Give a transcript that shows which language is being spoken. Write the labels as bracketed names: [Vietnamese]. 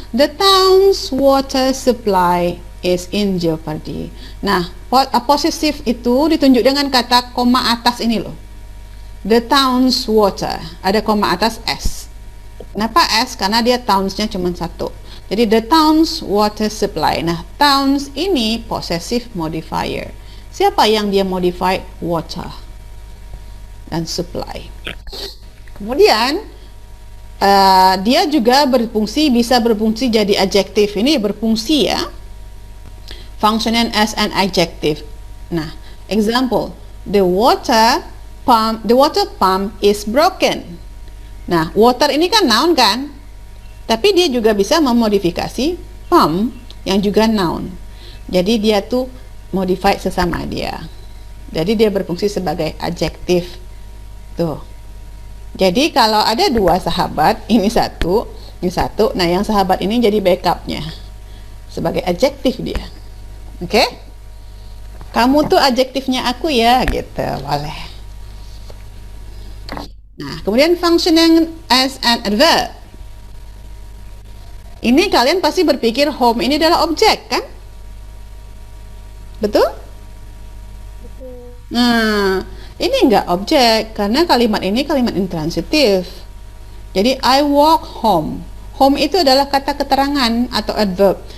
[English] The town's water supply is in jeopardy. [Indonesian] Nah, possessive itu ditunjuk dengan kata koma atas ini loh. [English] The town's water, [Indonesian] ada koma atas S. Kenapa S? Karena dia towns-nya cuma satu. [English] Jadi the town's water supply. [Indonesian] Nah, towns ini possessive modifier. Siapa yang dia modify? Water dan supply. Kemudian dia juga bisa berfungsi jadi adjektif. Ini berfungsi ya. [English] Functioning as an adjective. Nah, example, the water pump is broken. [Indonesian] Nah, water ini kan noun kan? Tapi dia juga bisa memodifikasi pump yang juga noun. Jadi dia tuh modify sesama dia. Jadi dia berfungsi sebagai adjektif. Tuh. Jadi kalau ada dua sahabat, ini satu, nah yang sahabat ini jadi backupnya sebagai adjektif dia. Oke? Kamu tuh adjektifnya aku ya, gitu, boleh. [English] Nah, kemudian functioning as an adverb. [Indonesian] Ini kalian pasti berpikir home ini adalah objek, kan? Betul? Nah, ini enggak objek karena kalimat ini kalimat intransitif. Jadi [English] I walk home. [Indonesian] Home itu adalah kata keterangan atau adverb.